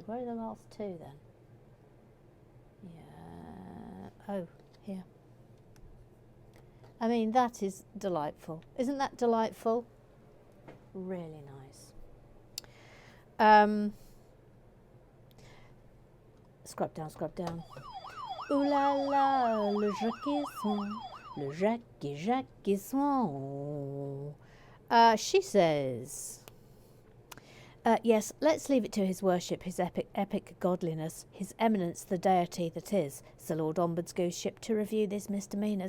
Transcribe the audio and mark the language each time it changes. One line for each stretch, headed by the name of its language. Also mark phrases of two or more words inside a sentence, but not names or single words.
English: Where are the last 2 then? Yeah. Oh, here. I mean, that is delightful. Isn't that delightful? Really nice. Scrub down, scrub down.
French: Ooh la la, le Jacques Swan, le Jacques Swan.
English: She says, yes, let's leave it to his worship, his epic godliness, his eminence, the deity that is, Sir Lord Ombuds's goose ship, to review these misdemeanours.